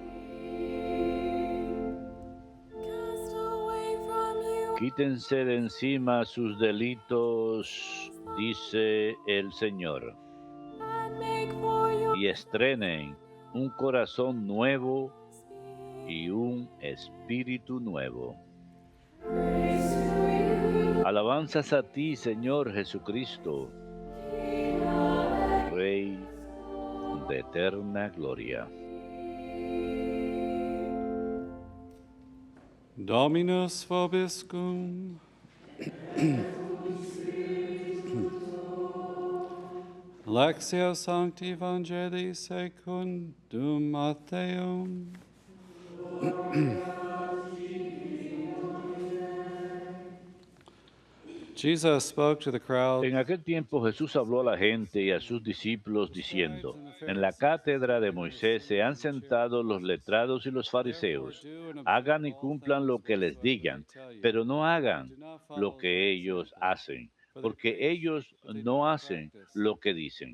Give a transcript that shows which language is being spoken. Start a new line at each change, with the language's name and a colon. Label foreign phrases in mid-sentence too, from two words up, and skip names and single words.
Spanish: Quítense de encima sus delitos, dice el Señor, y estrenen un corazón nuevo y un espíritu nuevo. Alabanzas a ti, Señor Jesucristo, Rey de eterna gloria.
Latin: Dominus vobiscum. Lectio Sancti Evangelii secundum Mattheum.
English: Jesus spoke to the crowd.
Spanish: En aquel tiempo Jesús habló a la gente y a sus discípulos diciendo, en la cátedra de Moisés se han sentado los letrados y los fariseos. Hagan y cumplan lo que les digan, pero no hagan lo que ellos hacen, porque ellos no hacen lo que dicen.